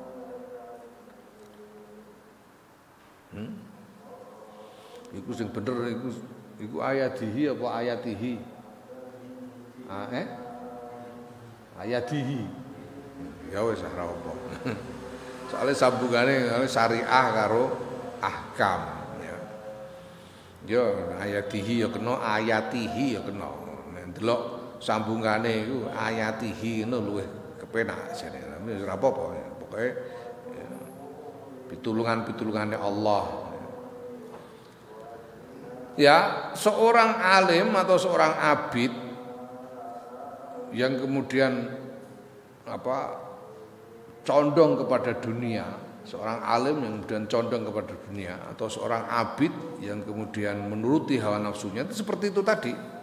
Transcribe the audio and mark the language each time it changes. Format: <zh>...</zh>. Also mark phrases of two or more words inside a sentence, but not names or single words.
<jv>Iku sing bener iku ayatihi apa ayatihi? Ayatihi. Ya wis ora apa. Soale sambungane syariah karo ahkam ya. Ya ayatihi ya kena, ayatihi ya kena. Nek delok sambungane iku ayatihi ngono luwih kepenak jane. Ora apa-apa ya. Pokoke pitulungan-pitulungane Allah.</jv> <id>Ya, seorang alim atau seorang abid yang kemudian condong kepada dunia, seorang alim yang kemudian condong kepada dunia atau seorang abid yang kemudian menuruti hawa nafsunya itu seperti itu tadi.</id>